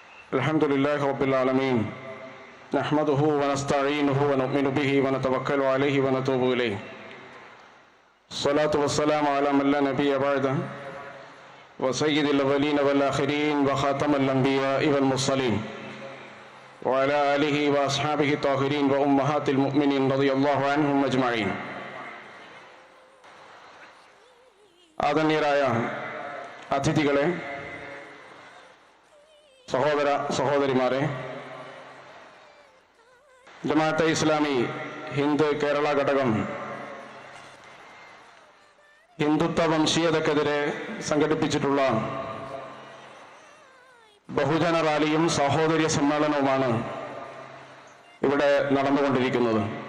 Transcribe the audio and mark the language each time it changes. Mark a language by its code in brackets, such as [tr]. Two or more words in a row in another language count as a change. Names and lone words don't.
[ar] الحمد لله رب العالمين نحمده ونستعينه ونؤمن به ونتوكل عليه ونتوب إليه الصلاة والسلام على من لا نبي بعده وسيد الأولين والآخرين وخاتم الأنبياء والمرسلين وعلى آله وأصحابه الطاهرين وأمهات المؤمنين رضي الله عنهم أجمعين. [ml] ആദരണീയരായ അതിഥികളെ, സഹോദര സഹോദരിമാരെ, ജമാഅത്തെ ഇസ്ലാമി ഹിന്ദ് കേരള ഘടകം ഹിന്ദുത്വ വംശീയതക്കെതിരെ സംഘടിപ്പിച്ചിട്ടുള്ള ബഹുജന റാലിയും സഹോദര്യ സമ്മേളനവുമാണ് ഇവിടെ നടന്നുകൊണ്ടിരിക്കുന്നത്.